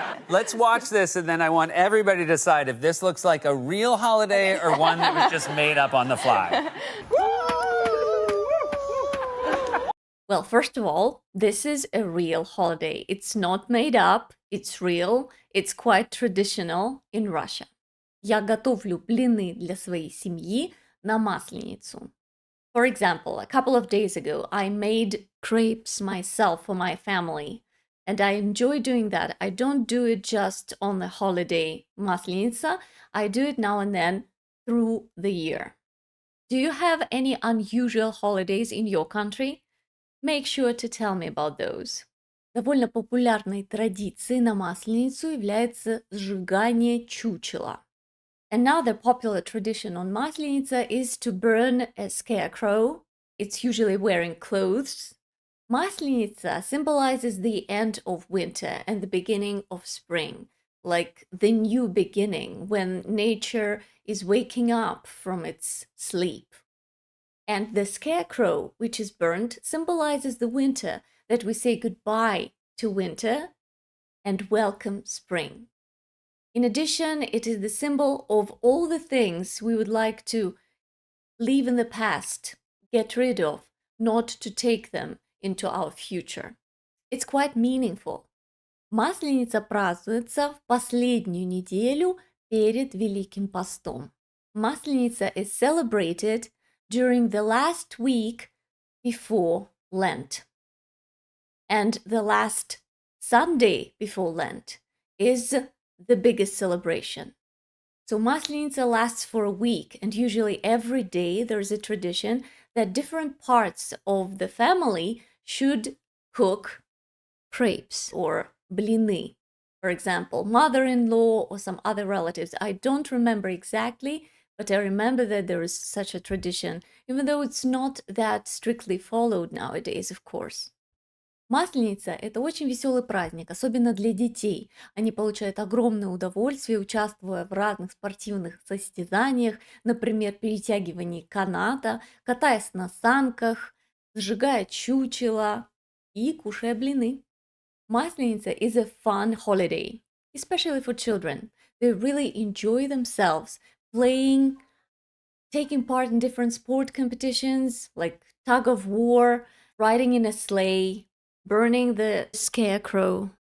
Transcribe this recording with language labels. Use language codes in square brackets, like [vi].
[en] Let's watch this, and then I want everybody to decide if this looks like a real holiday or one that was just made up on the fly. Well, first of all, this is a real holiday. It's not made up, it's real, it's quite traditional in Russia. [ru] Я готовлю блины для своей семьи на Масленицу. [en] For example, a couple of days ago, I made crepes myself for my family, and I enjoy doing that. I don't do it just on the holiday Масленица, I do it now and then through the year. Do you have any unusual holidays in your country? Make sure to tell me about those. [ru] Довольно популярной традицией на Масленицу является сжигание чучела. [en] Another popular tradition on Масленица is to burn a scarecrow. It's usually wearing clothes. Масленица symbolizes the end of winter and the beginning of spring, like the new beginning when nature is waking up from its sleep. And the scarecrow, which is burnt, symbolizes the winter, that we say goodbye to winter and welcome spring. In addition, it is the symbol of all the things we would like to leave in the past, get rid of, not to take them into our future. It's quite meaningful. [ru] Масленица празднуется в последнюю неделю перед Великим постом. [en] Масленица is celebrated during the last week before Lent. And the last Sunday before Lent is the biggest celebration. So Масленица lasts for a week, and usually every day there's a tradition that different parts of the family should cook crepes or блины. For example, mother-in-law or some other relatives. I don't remember exactly, but I remember that there is such a tradition, even though it's not that strictly followed nowadays, of course. [ru] Масленица– это очень веселый праздник, особенно для детей. Они получают огромное удовольствие, участвуя в разных спортивных состязаниях, например, перетягивании каната, катаясь на санках, сжигая чучело и кушая блины. [en] Масленица is a fun holiday, especially for children. They really enjoy themselves playing, taking part in different sport competitions like tug of war, riding in a sleigh, burning the scarecrow.